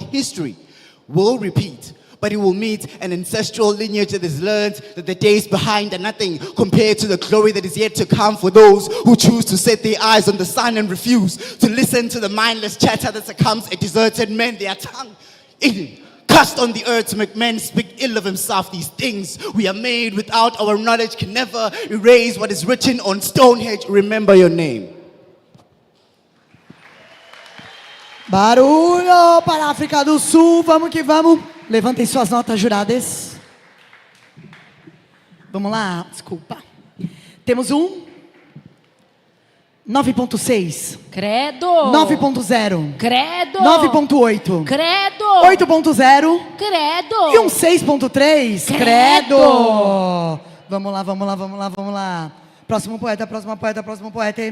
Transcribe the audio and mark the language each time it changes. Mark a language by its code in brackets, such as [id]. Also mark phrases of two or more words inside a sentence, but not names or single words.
[en] History will repeat, but it will meet an ancestral lineage that has learned that the days behind are nothing compared to the glory that is yet to come for those who choose to set their eyes on the sun and refuse to listen to the mindless chatter that succumbs a deserted man, their tongue eaten, cast on the earth to make men speak ill of himself. These things we are made without our knowledge can never erase what is written on Stonehenge. Remember your name. [pt] Barulho para a África do Sul, vamos que vamos. Levantem suas notas, juradas. Vamos lá, desculpa. Temos 9.6. Credo. 9.0. Credo. 9.8. Credo. 8.0. Credo. E 6.3. Credo. Vamos lá, vamos lá, vamos lá, vamos lá. Próximo poeta, próximo poeta, próximo poeta.